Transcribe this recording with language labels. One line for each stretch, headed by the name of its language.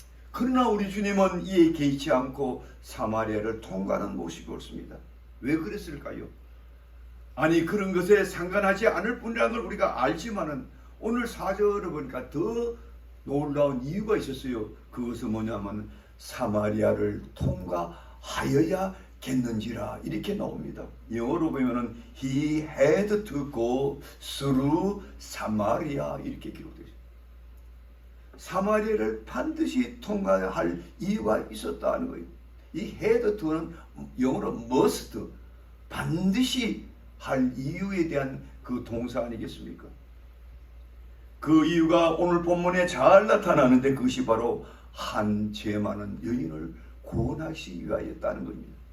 Korean: 그러나 우리 주님은 이에 개의치 않고 사마리아를 통과하는 모습이 옳습니다. 왜 그랬을까요? 아니, 그런 것에 상관하지 않을 뿐이라는 걸 우리가 알지만은 오늘 4절을 보니까 더 놀라운 이유가 있었어요. 그것은 뭐냐면 사마리아를 통과하여야겠는지라 이렇게 나옵니다. 영어로 보면은
English: He had to go through Samaria
Korean: 이렇게 기록되어 있어요. 사마리아를 반드시 통과할 이유가 있었다는 거예요. 이 had to는 영어로 must, 반드시 할 이유에 대한 그 동사 아니겠습니까? 그 이유가 오늘 본문에 잘 나타나는데 그것이 바로 한 죄 많은 여인을 구원하시기 위하였다는 겁니다.